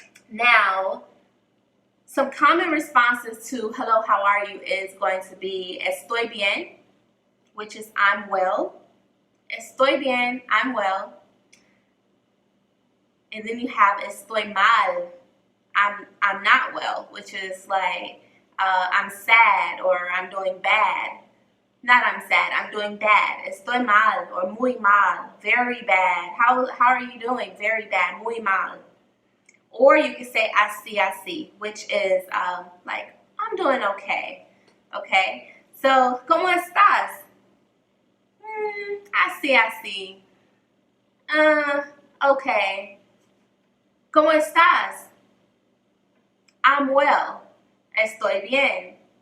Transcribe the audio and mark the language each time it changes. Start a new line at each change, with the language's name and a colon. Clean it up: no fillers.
English: Now, some common responses to hello, how are you is going to be
Spanish: estoy bien,
English: which is I'm well.
Spanish: Estoy bien,
English: I'm well. And then you have
Spanish: estoy mal.
English: I'm not well, which is like I'm sad or I'm doing bad. Not I'm sad, I'm doing bad.
Spanish: Estoy mal or muy mal,
English: very bad. How are you doing? Very bad,
Spanish: muy mal.
English: Or you can say
Spanish: así,
English: which is like I'm doing okay.
Spanish: Okay? So, ¿cómo estás? Así. Okay. ¿Cómo estás?
English: I'm well.
Spanish: Estoy bien.